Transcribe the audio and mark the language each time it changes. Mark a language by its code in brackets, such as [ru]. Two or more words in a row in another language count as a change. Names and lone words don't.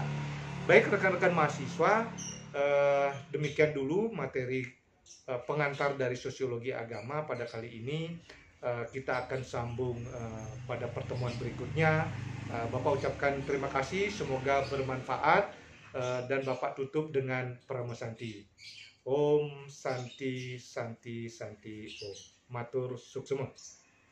[id] Baik rekan-rekan mahasiswa, demikian dulu materi pengantar dari sosiologi agama pada kali ini. Kita akan sambung pada pertemuan berikutnya. Bapak ucapkan terima kasih, semoga bermanfaat, dan Bapak tutup dengan [sa] Prama Santi. Om Santi Santi Santi Om. [ban] Matur suksema.